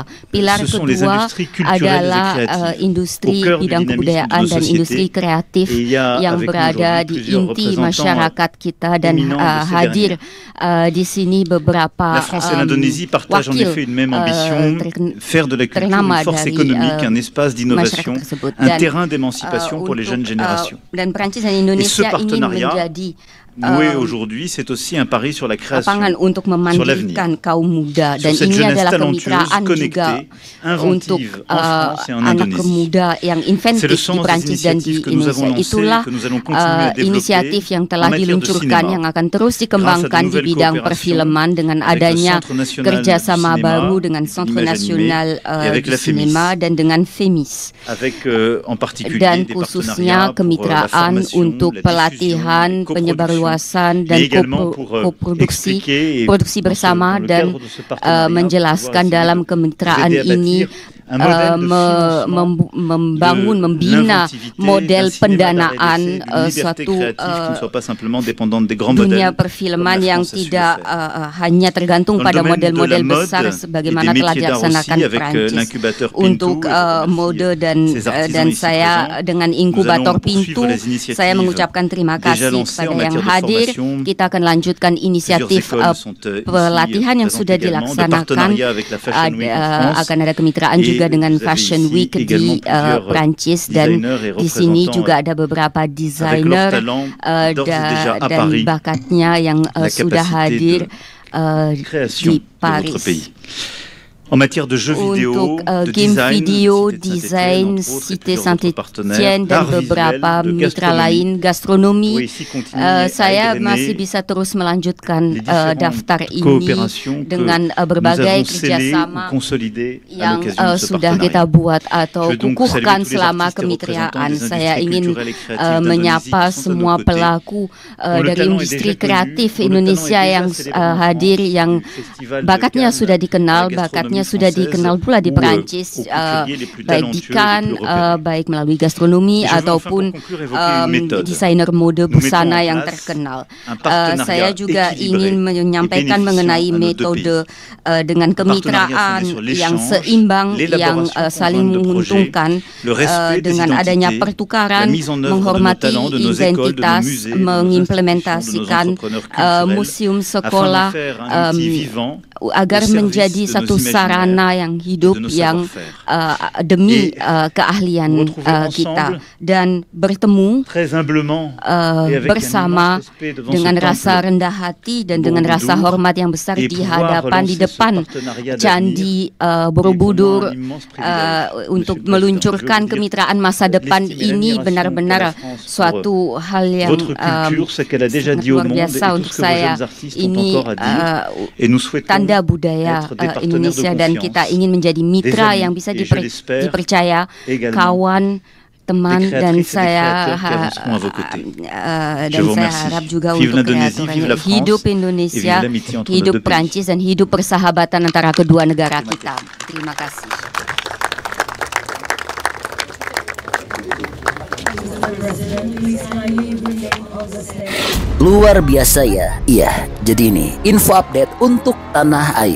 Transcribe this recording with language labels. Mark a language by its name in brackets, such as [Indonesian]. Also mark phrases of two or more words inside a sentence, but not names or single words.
[Indonesian] Pilar kedua adalah industri bidang kebudayaan dan industri kreatif yang berada di inti masyarakat kita, dan hadir di sini beberapa wakil ternama dari masyarakat tersebut. Dan Prancis dan Indonesia ingin menjadi [French] noué aujourd'hui, c'est aussi un pari sur la création, [Indonesian] lapangan untuk memandirikan kaum muda, dan [French] Sur cette [Indonesian] ini [French] jeunesse [Indonesian] adalah [French] talentueuse, [Indonesian] kemitraan juga [French] connectée, [Indonesian] untuk [French] inventive en France et en [Indonesian] anak [French] Indonésie. [Indonesian] muda yang [French] C'est le inventif sens [Indonesian] di [French] des [Indonesian] Prancis dan di [French] initiatives que nous avons [Indonesian] Indonesia. [French] lancées, [Indonesian] Itulah [French] que nous allons continuer à développer [Indonesian] inisiatif yang telah [French] en matière de [Indonesian] diluncurkan [French] cinéma, [Indonesian] yang akan terus dikembangkan di [French] nouvelles [Indonesian] bidang [French] coopérations [Indonesian] perfilman dengan [French] avec le [Indonesian] adanya [French] Centre National [Indonesian] kerjasama [French] du Cinéma [Indonesian] baru dengan [French] et de [Indonesian] Centre [French] l'Image [Indonesian] Nasional [French] Animée et avec [Indonesian] di [French] la FEMIS. [Indonesian] Sinema dan dengan FEMIS. [French] avec en particulier [Indonesian] Dan [French] des [Indonesian] khususnya [French] partenariats pour la [Indonesian] kemitraan [French] formation, [Indonesian] untuk [French] la [Indonesian] pelatihan, [French] diffusion, [Indonesian] penyebarluasan [French] mais [Indonesian] dan [French] également pour [Indonesian] koproduksi [French] expliquer et [Indonesian] produksi [French] dans [Indonesian] bersama [French] le [Indonesian] dan [French] cadre de ce partenariat, [Indonesian] menjelaskan [French] pouvoir [Indonesian] dalam [French] essayer [Indonesian] kemitraan [French] d'aider à [Indonesian] ini [French] bâtir un modèle de financement [Indonesian] membangun, [French] de [Indonesian] membina [French] l'inventivité [Indonesian] model [French] d'un cinéma [Indonesian] pendanaan [French] d'art et d'essai, d'une liberté [Indonesian] suatu [French] créative qui ne soit pas simplement dépendante des grands [Indonesian] dunia [French] modèles [Indonesian] perfilman [French] comme la [Indonesian] yang [French] France a su le [Indonesian] tidak [French] faire. [Indonesian] hanya tergantung [French] Dans le [Indonesian] pada [French] domaine de [Indonesian] model-model [French] la mode [Indonesian] besar [French] et [Indonesian] sebagaimana [French] des [Indonesian] telah [French] métiers d'art [Indonesian] dilaksanakan [French] aussi, avec, [Indonesian] Prancis. [French] l'incubateur Pintu, [Indonesian] Untuk [French] et je remercie [Indonesian] mode dan [French] ces artisans [Indonesian] dan [French] ici [Indonesian] saya [French] présents. [Indonesian] dengan [French] Nous [Indonesian] inkubator [French] allons poursuivre [Indonesian] Pintu, [French] les initiatives [Indonesian] saya mengucapkan terima [French] déjà [Indonesian] kasih [French] lancées en [Indonesian] kepada yang [French] matière de [Indonesian] hadir. [French] formation. [Indonesian] Kita akan lanjutkan inisiatif [French] Plusieurs écoles sont, ici [Indonesian] pelatihan yang [French] présentes [Indonesian] sudah [French] également, de [Indonesian] dilaksanakan. [French] partenariat avec la Fashion Week en France. [Indonesian] Akan ada kemitraan [French] Et [Indonesian] juga dengan [French] vous avez [Indonesian] Fashion [French] ici [Indonesian] Week [French] également [Indonesian] di [French] plusieurs [Indonesian] Prancis, dan [French] designers et [Indonesian] di sini [French] représentants, [Indonesian] juga ada beberapa [French] avec leur [Indonesian] desainer [French] talent d'ores et déjà à [Indonesian] dan [French] Paris, [Indonesian] bakatnya yang [French] la [Indonesian] sudah [French] capacité [Indonesian] hadir [French] création [Indonesian] di [French] de notre [Indonesian] Paris. [French] pays. En matière de jeux vidéo, [Indonesian] Untuk [French] de [Indonesian] game [French] design, [Indonesian] video, [French] Cité de [Indonesian] desain, [French] Saint-Étienne, entre autres, et [Indonesian] Cité [French] plusieurs autres partenaires, [Indonesian] Saint-Étienne dan [French] d'art [Indonesian] beberapa [French] visuel, de [Indonesian] mitra [French] gastronomie, [Indonesian] lain, gastronomi. [French] pourrait ici continuer à [Indonesian] Saya [French] égrener [Indonesian] masih bisa terus melanjutkan [French] les différentes [Indonesian] daftar ini [French] coopérations que [Indonesian] dengan [French] nous [Indonesian] berbagai [French] avons scellées [Indonesian] kerjasama [French] ou consolidées à [Indonesian] yang [French] l'occasion de ce [Indonesian] sudah kita [French] partenariat. [Indonesian] buat atau [French] Je veux donc [Indonesian] kukuhkan [French] saluer tous les [Indonesian] selama [French] artistes et [Indonesian] kemitraan. [French] représentants des [Indonesian] Saya [French] industries [Indonesian] ingin [French] culturelles et créatives d'Indonésie [Indonesian] menyapa [French] qui sont à [Indonesian] semua [French] nos côtés, [Indonesian] pelaku [French] dont le [Indonesian] dari [French] talent est [Indonesian] industri [French] déjà connu, [Indonesian] kreatif [French] dont le talent [Indonesian] Indonesia [French] est déjà [Indonesian] yang [French] célébré en [Indonesian] hadir, [French] France, [Indonesian] yang [French] du Festival de [Indonesian] bakatnya [French] Cannes [Indonesian] sudah dikenal, [French] à la [Indonesian] bakatnya [French] gastronomie [Indonesian] sudah [French] française, [Indonesian] dikenal pula di [French] ou, [Indonesian] Prancis, [French] aux couturiers les plus [Indonesian] baik di [French] talentueux et les [Indonesian] Cannes, [French] plus repérés. [Indonesian] baik melalui gastronomi [French] Je veux enfin [Indonesian] ataupun [French] pour conclure évoquer une méthode. [Indonesian] desainer mode [French] Nous mettons [Indonesian] busana [French] en [Indonesian] yang [French] place [Indonesian] terkenal. [French] un partenariat [Indonesian] Saya juga [French] équilibré [Indonesian] ingin [French] et [Indonesian] menyampaikan [French] bénéficiant [Indonesian] mengenai [French] à nos deux [Indonesian] metode [French] pays. [Indonesian] dengan [French] Un partenariat [Indonesian] kemitraan [French] fondé sur [Indonesian] yang [French] l'échange, [Indonesian] seimbang, yang [French] l'élaboration [Indonesian] saling [French] conjointe de [Indonesian] menguntungkan, [French] projets, le respect des [Indonesian] dengan adanya [French] identités, [Indonesian] pertukaran, [French] la mise en œuvre de nos [Indonesian] menghormati [French] talents, de nos écoles, de nos [Indonesian] identitas, [French] musées, de nos [Indonesian] mengimplementasikan [French] institutions, de nos entrepreneurs culturels, [Indonesian] museum [French] afin [Indonesian] sekolah [French] d'en faire un outil vivant [Indonesian] agar [French] au service [Indonesian] menjadi [French] de [Indonesian] satu [French] nos [Indonesian] sarana [French] imaginaires [Indonesian] yang [French] et [Indonesian] hidup [French] de nos [Indonesian] yang [French] savoir-faire. [Indonesian] demi [French] Et [Indonesian] keahlian [French] nous retrouver [Indonesian] kita, [French] ensemble [Indonesian] dan bertemu [French] très humblement et avec un [Indonesian] bersama [French] immense respect devant [Indonesian] dengan [French] ce [Indonesian] rasa [French] temple [Indonesian] rendah hati dan dengan rasa [French] Borobudur, [Indonesian] hormat yang besar [French] et [Indonesian] di [French] pouvoir [Indonesian] hadapan di [French] relancer ce [Indonesian] depan [French] partenariat [Indonesian] Candi [French] d'avenir [Indonesian] Borobudur [French] est pour moi un immense privilège, [Indonesian] untuk [French] Monsieur le [Indonesian] meluncurkan [French] Président. Je veux vous dire [Indonesian] kemitraan masa depan [French] l'estime et [Indonesian] ini [French] l'admiration [Indonesian] benar-benar [French] qu'a la France pour [Indonesian] suatu hal yang [French] votre culture, ce qu'elle a déjà [Indonesian] sangat [French] dit au [Indonesian] luar [French] monde et [Indonesian] biasa [French] tout [Indonesian] untuk [French] ce que vos [Indonesian] saya. [French] jeunes artistes ont [Indonesian] Ini [French] encore à dire. Et nous souhaitons [Indonesian] tanda budaya [French] être des partenaires [Indonesian] Indonesia, [French] de [Indonesian] dan [French] confiance, [Indonesian] kita ingin menjadi mitra [French] des [Indonesian] yang [French] amis, [Indonesian] bisa [French] et je l'espère [Indonesian] dipercaya, [French] également [Indonesian] kawan, teman, [French] des [Indonesian] dan [French] créatrices et des [Indonesian] saya [French] créateurs qui avanceront à vos côtés. Je [Indonesian] dan [French] vous [Indonesian] saya [French] remercie. [Indonesian] harap juga [French] Vive [Indonesian] untuk [French] l'Indonésie, vive la France, [Indonesian] hidup [French] et [Indonesian] Indonesia, [French] vive l'amitié entre nos [Indonesian] hidup [French] deux pays. [Indonesian] Prancis, dan hidup persahabatan antara kedua negara kita. Terima kasih. Luar biasa ya. Iya, jadi ini info update untuk tanah air.